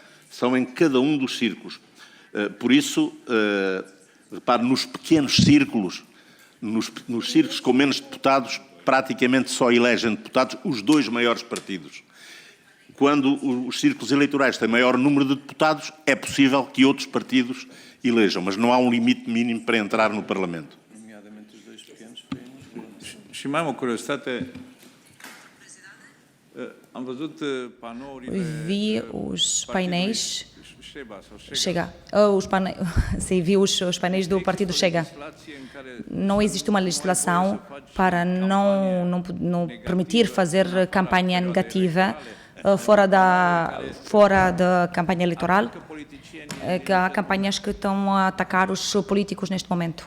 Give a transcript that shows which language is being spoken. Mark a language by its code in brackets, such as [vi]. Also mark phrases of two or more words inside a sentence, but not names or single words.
[pt] São em cada um dos círculos. Por isso, repare, nos pequenos círculos, nos círculos com menos deputados, praticamente só elegem deputados os dois maiores partidos. Quando os círculos eleitorais têm maior número de deputados, é possível que outros partidos elejam, mas não há um limite mínimo para entrar no Parlamento. [ro] Și mai am o curiozitate. Am văzut panourile... [pt] Vi os painéis... Chega. Vi os painéis do Partido Chega. Não existe uma legislação para não permitir fazer campanha negativa fora da campanha eleitoral, que há campanhas que estão a atacar os políticos neste momento.